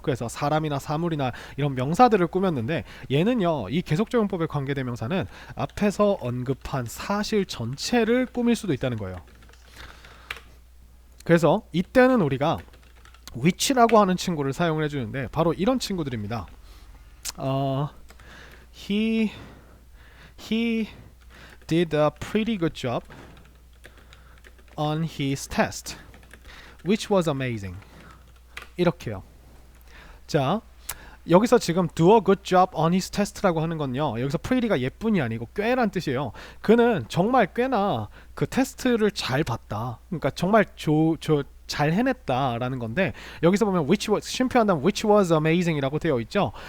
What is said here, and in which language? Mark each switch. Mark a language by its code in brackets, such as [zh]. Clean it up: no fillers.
[ko] 그래서 사람이나 사물이나 이런 명사들을 꾸몄는데, 얘는요, 이 계속적 용법의 관계대명사는 앞에서 언급한 사실 전체를 꾸밀 수도 있다는 거예요. 그래서 이때는 우리가 which라고 하는 친구를 사용을 해주는데, 바로 이런 친구들입니다. [en] He did a pretty good job on his test, which was amazing. [ko] 이렇게요. 자, 여기서 지금 [en] do a good job on his test [ko] 라고 하는 건요, 여기서 pretty가 예쁜이 아니고 꽤란 뜻이에요. 그는 정말 꽤나 그 테스트를 잘 봤다, 그러니까 정말 잘 해냈다라는 건데, 여기서 보면 which was, 쉼표한다면 [en] which was amazing [ko] 이라고 되어 있죠.